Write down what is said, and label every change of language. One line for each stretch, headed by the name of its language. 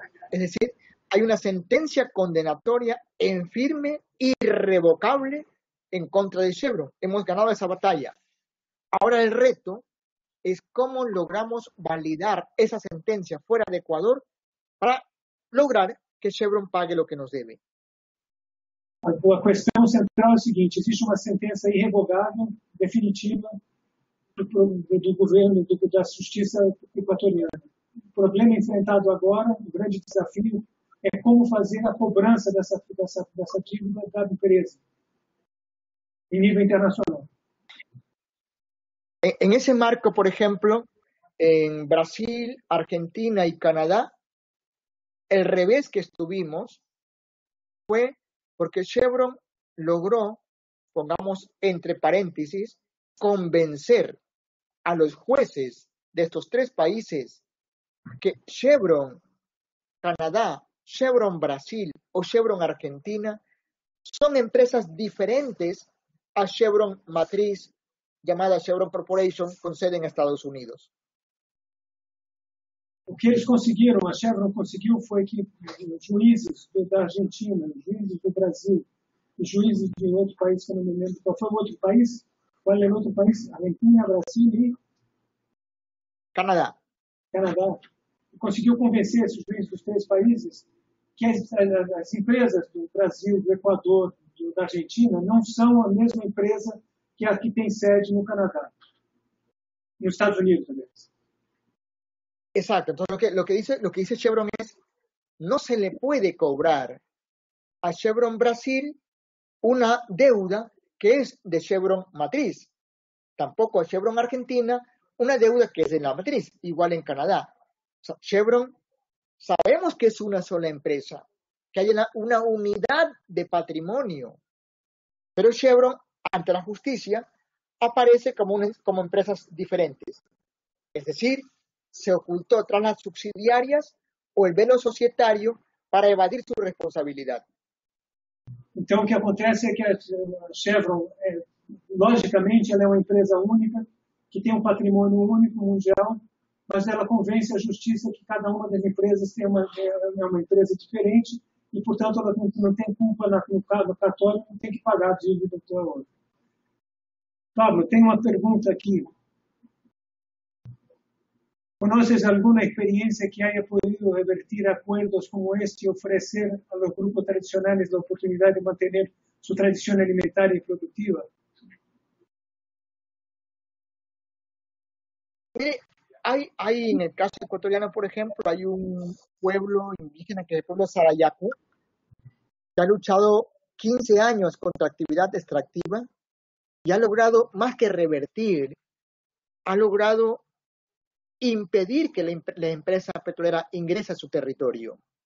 Spanish: Es decir, hay una sentencia condenatoria en firme, irrevocable, en contra de Chevron. Hemos ganado esa batalla. Ahora el reto es cómo logramos validar esa sentencia fuera de Ecuador para lograr que Chevron pague lo que nos debe.
Portuguese: A questão central é a seguinte: existe uma sentença irrevogável, definitiva, do governo, da justiça equatoriana. O problema enfrentado agora, o grande desafio, é como fazer a cobrança dessa dívida da empresa em nível internacional.
Spanish: En ese marco, por ejemplo, en Brasil, Argentina y Canadá, el revés que estuvimos fue porque Chevron logró, pongamos entre paréntesis, convencer a los jueces de estos tres países que Chevron Canadá, Chevron Brasil o Chevron Argentina son empresas diferentes a Chevron Matriz, llamada Chevron Corporation, con sede en Estados Unidos.
Portuguese: O que eles conseguiram, a Chevron conseguiu, foi que os juízes da Argentina, os juízes do Brasil, os juízes de outro país, que eu não me lembro qual foi o outro país, qual era o outro país? Argentina, Brasil e Canadá. Conseguiu convencer esses juízes dos três países que as empresas do Brasil, do Equador, da Argentina, não são a mesma empresa que a que tem sede no Canadá, nos Estados Unidos, aliás.
Spanish: Exacto. Entonces lo que dice Chevron es, no se le puede cobrar a Chevron Brasil una deuda que es de Chevron Matriz. Tampoco a Chevron Argentina una deuda que es de la matriz, igual en Canadá. O sea, Chevron, sabemos que es una sola empresa, que hay una unidad de patrimonio, pero Chevron, ante la justicia, aparece como empresas diferentes. Es decir, se ocultó tras las subsidiarias o el velo societario para evadir su responsabilidad.
Portuguese: Então, o que acontece é que a Chevron, logicamente, ela é uma empresa única, que tem um patrimônio único mundial, mas ela convence a justiça que cada uma das empresas é uma empresa diferente e, portanto, ela não tem culpa no cartório, não tem que pagar a dívida da outra. Pablo, tem uma pergunta aqui.
Spanish: ¿Conoces alguna experiencia que haya podido revertir acuerdos como este y ofrecer a los grupos tradicionales la oportunidad de mantener su tradición alimentaria y productiva? Mire, hay en el caso ecuatoriano, por ejemplo, hay un pueblo indígena que es el pueblo Sarayaku, que ha luchado 15 años contra actividad extractiva y ha logrado, más que revertir, ha logrado impedir que la empresa petrolera ingrese a su territorio.